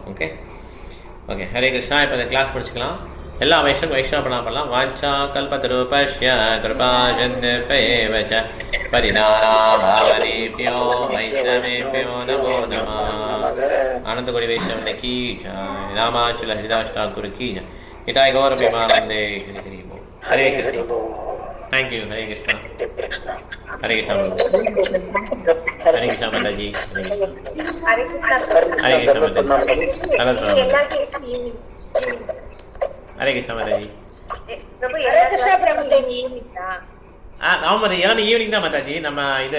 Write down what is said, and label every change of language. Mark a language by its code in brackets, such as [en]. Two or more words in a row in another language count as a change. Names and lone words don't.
[ta] ஓகே ஓகே ஹரே கிருஷ்ணா. இப்போ இந்த கிளாஸ் முடிச்சுக்கலாம். எல்லா வைஷ்ணவ பண்ணலாம். [sa] वाञ्छा कल्पतरुभ्यश्च कृपा सिन्धुभ्य एव च परिणामावधीभ्यो वैष्णवेभ्यो नमो नमः. [hi] आनंदकोटि वैष्णव की जय. रामाचुल हरिदास ठाकुर की जय. हिताय गौर विमानंदे हरि बोल. हरे कृष्ण. [en] thank you. [hi] हरे कृष्णा. हरे कृष्णा. हरे कृष्णा माता जी. हरे कृष्णा. हरे कृष्णा माता जी. हरे कृष्णा माता जी. प्रभु हरे कृष्णा प्रभु [ta] ஈவினிங் தான். ஆமாம், ஈவினிங் தான் மாதாஜி. நம்ம இது